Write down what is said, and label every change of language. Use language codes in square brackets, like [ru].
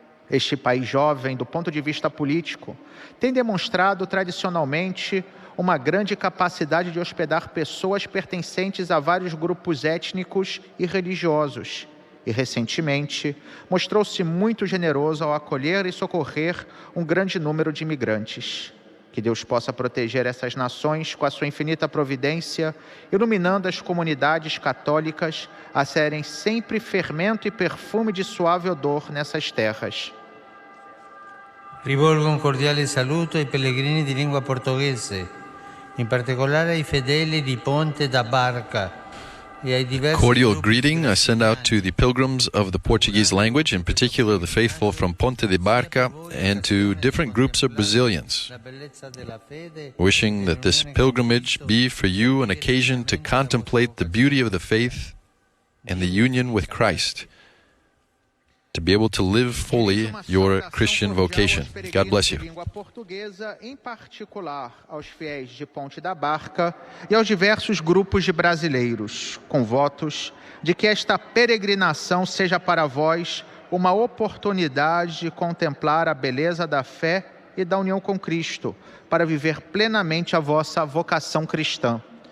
[pt] Este país jovem, do ponto de vista político, tem demonstrado tradicionalmente uma grande capacidade de hospedar pessoas pertencentes a vários grupos étnicos e religiosos, e recentemente mostrou-se muito generoso ao acolher e socorrer um grande número de imigrantes. Que Deus possa proteger essas nações com a sua infinita providência, iluminando as comunidades católicas a serem sempre fermento e perfume de suave odor nessas terras. [it] Rivolgo un cordiale saluto ai pellegrini di lingua portoghese, in particolare ai fedeli di Ponte da Barca. [en] Cordial greeting I send out to the pilgrims of the Portuguese language, in particular the faithful from Ponte de Barca, and to different groups of Brazilians, wishing that this pilgrimage be for you an occasion to contemplate the beauty of the faith and the union with Christ, to be able to live fully your Christian vocation. God bless you. [pt] Língua portuguesa, em particular aos fiéis de Ponte da Barca e aos diversos grupos de brasileiros, com votos de que esta peregrinação seja para vós uma oportunidade de contemplar a beleza da fé e da união com Cristo, para viver plenamente a vossa vocação cristã.